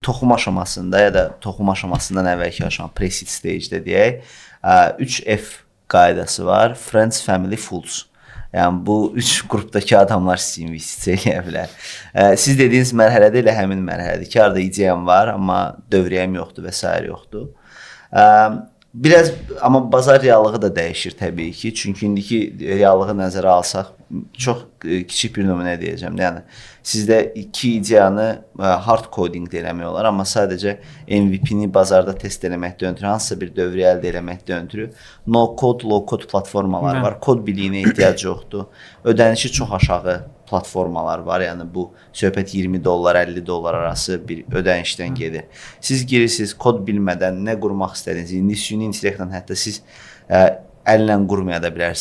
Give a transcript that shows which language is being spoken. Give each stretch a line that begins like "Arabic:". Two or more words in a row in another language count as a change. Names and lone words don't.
Azerbaijani: toxum aşamasında ya da toxum aşamasından əvvəlki aşama
English: pre-seed stage-
Azerbaijani: də deyək, 3F qaydası var.
English: Friends, Family, Fools.
Azerbaijani: Yəni bu 3 qrupdakı adamlar sizə investisiya eləyə bilər. Siz dediyiniz mərhələdə elə həmin mərhələdir ki, arada ideyam var, amma dövriyyəm yoxdur və s. yoxdur. Biraz amma bazar reallığı da dəyişir təbii ki. Çünki indiki reallığı nəzərə alsaq, çox kiçik bir nümunə deyəcəm. Yəni sizdə iki ideyanı
English: hard coding
Azerbaijani: də eləmək olar, amma sadəcə MVP-ni bazarda test eləməkdən ötürü, hansısa bir dövrü əldə eləməkdən ötürü
English: no code, low code
Azerbaijani: platformalar var. Kod biliyinə ehtiyac yoxdur. Ödənişi çox aşağı platformalar var. Yəni bu söhbət $20, $50 arası bir ödənişdən gedir. Siz girirsiniz, kod bilmədən nə qurmaq istədiniz, indi süni intellektlə hətta siz əllə qurmaya da bilərsiniz.